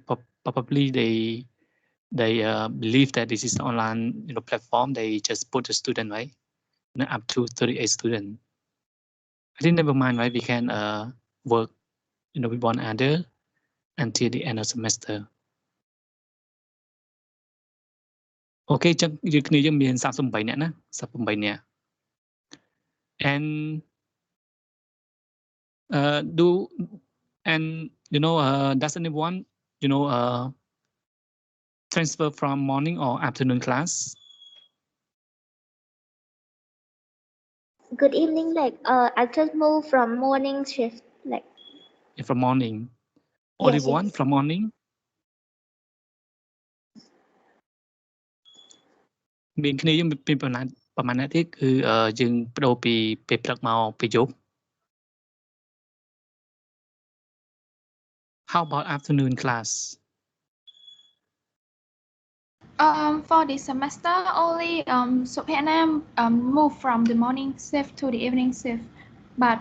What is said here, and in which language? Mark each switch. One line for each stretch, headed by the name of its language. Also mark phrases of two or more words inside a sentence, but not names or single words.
English: Probably they believe that this is an online platform. They just put the student, right? Up to 38 students. I think never mind, right? We can work with one another until the end of semester. Okay,
Khmer: ចឹងយើងគ្នាយើងមាន38នាក់ណា38នាក់
English: and do and does anyone transfer from morning or afternoon class? Good evening. I just moved from morning shift. From morning. Only Yes, one yes. from morning?
Khmer: មានគ្នាយើងមានប្រហែលអ្នកទៀតគឺយើងបដូរពីពេលព្រឹកមកពេលយប់
English: How about afternoon class? For this semester, only Sophia moved from the morning shift to the evening shift. But